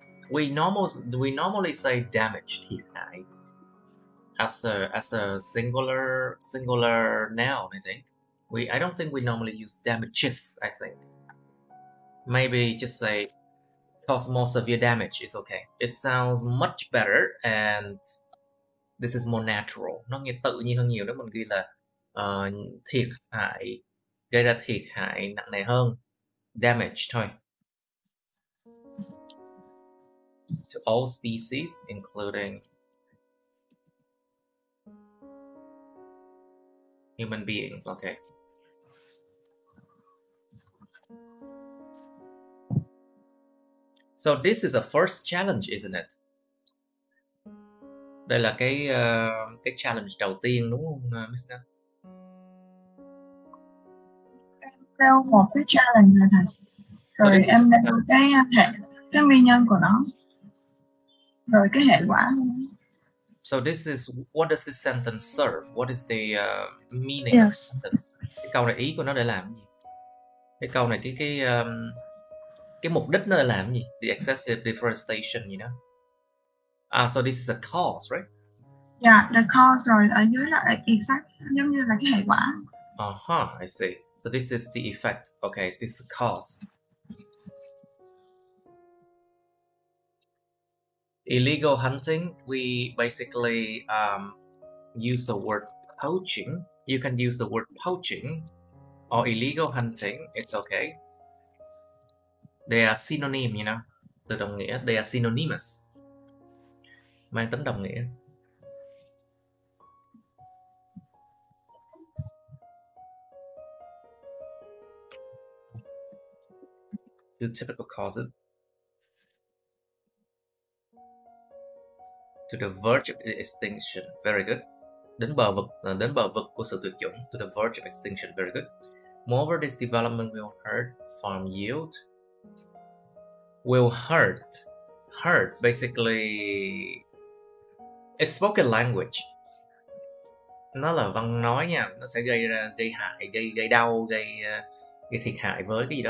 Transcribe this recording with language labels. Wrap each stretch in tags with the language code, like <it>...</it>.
<en>We normally say damage,</en> <vi>thiệt hại,</vi> <en>as a singular noun. I think I don't think we normally use damages. I think maybe just say cause more severe damage is okay. It sounds much better and this is more natural.</en> <vi>Nó nghe tự nhiên hơn nhiều nếu mình ghi là thiệt hại, gây ra thiệt hại nặng nề hơn, damage thôi.</vi> <en>To all species, including human beings. Okay. So this is a first challenge, isn't it?</en> <vi>Đây là cái challenge đầu tiên đúng không, Miss Nam? Nêu một cái challenge này thầy. Rồi so em nêu cái nguyên nhân của nó. Rồi cái hệ quả.</vi> <en>So this is, what does this sentence serve? What is the meaning of the sentence?</en> <vi>Cái câu này ý của nó để làm gì? Cái câu này cái mục đích nó để làm gì?</vi> <en>The excessive deforestation, you know. So this is a cause, right? Yeah, the cause,</en> <vi>rồi ở dưới là effect, giống như là cái hệ quả.</vi> <en>I see. So this is the effect. Okay, so this is the cause. Illegal hunting, we basically use the word poaching. You can use the word poaching or illegal hunting, it's okay. They are synonym, you know.</en> <vi>Từ đồng nghĩa,</vi> <en>they are synonymous.</en> <vi>Mang tính đồng nghĩa.</vi> <en>Two typical causes. To the verge of extinction, very good. Đến bờ vực của sự tuyệt chủng. To the verge of extinction, very good. Moreover, this development will hurt farm yield. Will hurt. Hurt, basically, it's spoken language.</en> <vi>Nó là văn nói nha, nó sẽ gây hại, gây đau, gây thiệt hại với cái gì đó.</vi>